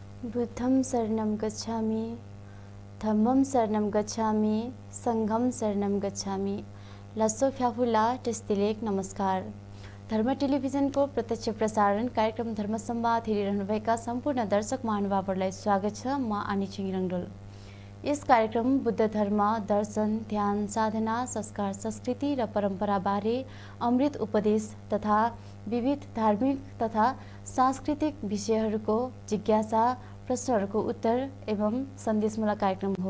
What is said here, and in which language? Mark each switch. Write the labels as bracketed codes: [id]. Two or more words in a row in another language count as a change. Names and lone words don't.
[pi] बुद्धं शरणं गच्छामि, धम्मं शरणं गच्छामि, सङ्घं शरणं गच्छामि। [taj] लसो फ्याफुला टेस्टिलेक [ne] नमस्कार। धर्म टेलिभिजनको प्रत्यक्ष प्रसारण कार्यक्रम धर्म संवाद हेरिरहनुभएका सम्पूर्ण दर्शक महानुभावहरूलाई स्वागत छ। म आनी छिङ रङडोल। यस कार्यक्रम बुद्ध धर्म, दर्शन, ध्यान, साधना, संस्कार, संस्कृति र परम्पराबारे अमृत उपदेश तथा विविध धार्मिक तथा सांस्कृतिक विषयहरूको जिज्ञासा, प्रश्नहरूको उत्तर एवं सन्देशमूलक कार्यक्रम हो।